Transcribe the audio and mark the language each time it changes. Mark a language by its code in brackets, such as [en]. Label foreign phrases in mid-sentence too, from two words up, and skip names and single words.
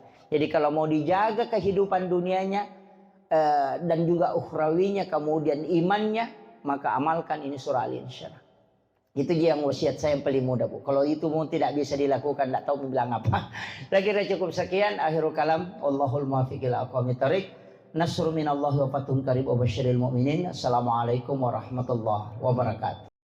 [id] Jadi kalau mau dijaga kehidupan dunianya dan juga ukhrawinya, kemudian imannya, maka amalkan ini surah Al-Insyirah. Itu dia yang wasiat saya yang paling mudah, Bu. Kalau itu mau tidak bisa dilakukan, tidak tahu mau bilang apa. Saya kira cukup sekian. [ar] آخر الكلام. الله الموفق إلى أقوم الطريق. نصر من الله وفتح قريب وبشر المؤمنين. السلام عليكم ورحمة الله وبركاته.